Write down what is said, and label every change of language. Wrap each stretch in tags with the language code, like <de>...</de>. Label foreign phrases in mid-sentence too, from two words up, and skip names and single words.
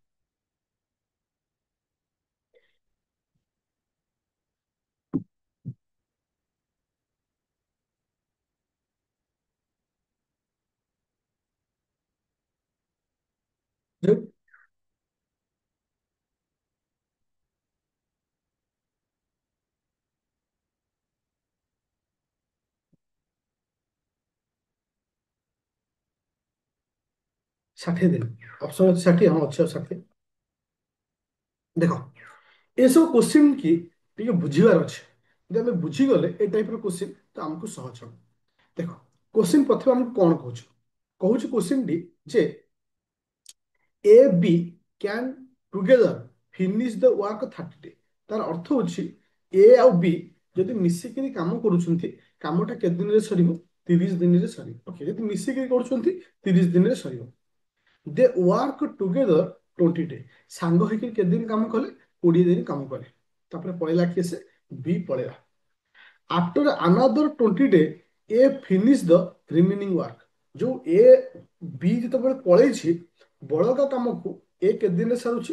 <or>ଯୋ 60 ଦିନ ऑप्शन ଅଛି 60 ହଁ ଅଛି 60 ଦେଖ ଏସବୁ क्वेश्चन की ଟିକେ ବୁଝିବାର ଅଛି ଯଦି ଆମେ ବୁଝିଗଲେ ଏ ଟାଇପର क्वेश्चन ତ ଆମକୁ ସହଜ ହେବ ଦେଖ क्वेश्चन ପ୍ରଥମେ ଆମକୁ କଣ କହୁଛୁ କହୁଛୁ क्वेश्चन ଟି ଯେ</or> <en>A B can together finish the work 30 day</en> <or>ତାର ଅର୍ଥ ହଉଛି ଏ ଆଉ ବି ଯଦି ମିଶିକରି କାମ କରୁଛନ୍ତି କାମଟା କେତେ ଦିନ ରେ ସରିବ 30 ଦିନରେ ସରିବ। ଓକେ, ଯଦି ମିଶିକି କରୁଛନ୍ତି 30 ଦିନରେ ସରିବ।</or> <en>they work together 20 day,</en> <or>ସାଙ୍ଗ ହେଇକି କେତେ ଦିନ କାମ କଲେ? 20 ଦିନ କାମ କଲେ। ତାପରେ ପଳେଇଲା କିଏ? ସେ ବି ପଳେଇଲା।</or> <en>after another 20 day A finish the remaining work,</en> <or>ଯୋଉ ଏ ବି ଯେତେବେଳେ ପଳେଇଛି ବଳକା କାମକୁ ଏ କେତେ ଦିନରେ ସାରୁଛି?</or>